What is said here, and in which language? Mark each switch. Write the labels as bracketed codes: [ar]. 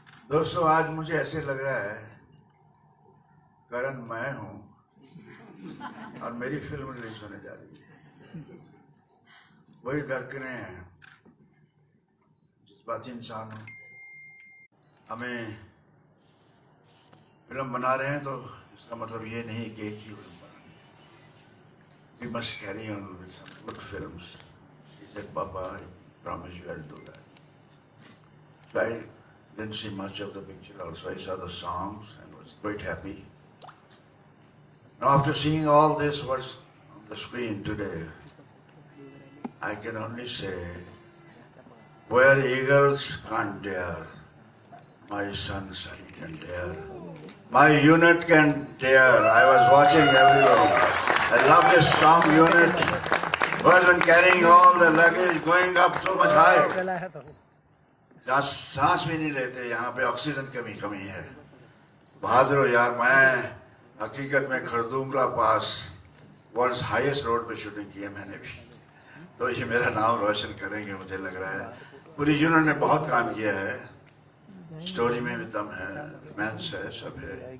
[hi] दोस्तों, आज मुझे ऐसे लग रहा है करण मैं हूं और मेरी फिल्म रिलीज होने जा रही है. वही धड़कने हैं, जज्बाती इंसान हूं. हमें फिल्म बना रहे हैं तो इसका मतलब ये नहीं कि एक ही फिल्म बनानी. [en] We must carry on with some good films. He said, Papa, I promise you I'll do that. So I didn't see much of the picture also. I saw the songs and was quite happy. Now, after seeing all this what's on the screen today, I can only say, where eagles can't dare, my son can dare. My unit can dare. I was watching everyone. I love this strong unit. Wasn't carrying all the luggage, going up so much high. [hi] जहाँ सांस भी नहीं लेते, यहाँ पे oxygen की कमी है. बहादुर हो यार. मैं हकीकत में खरदूंगला पास वर्ल्ड हाईएस्ट रोड पे शूटिंग की है मैंने भी, तो ये मेरा नाम रोशन करेंगे मुझे लग रहा है. पूरी यूनिट ने बहुत काम किया है. स्टोरी में भी दम है, रोमांस है, सब है.